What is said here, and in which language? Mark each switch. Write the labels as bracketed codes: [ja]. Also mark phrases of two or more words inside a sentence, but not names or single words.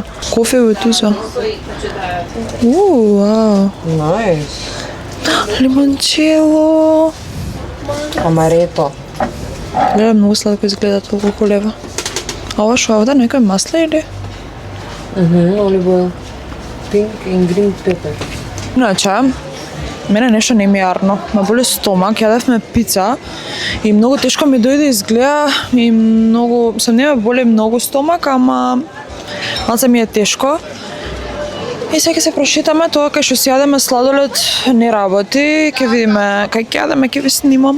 [mk] Кофе во туза. Вау. Најс. Лимончело. Амарето. Гледа, многу сладко изгледа толку лева. А ова шо е овде? Некој масло или? [en] olive oil. Pink and green pepper. [mk] Иначе, мене нешто не ми јарно. Ме боли стомак, јадевме пица и многу тешко ми дојде изгледа и многу, не ме боли многу стомак, ама малце ми е тешко. И сега ќе се прошетаме, тоа кај што си јадеме сладолед не работи, ќе видиме кај ќе јадеме, ќе ви снимам.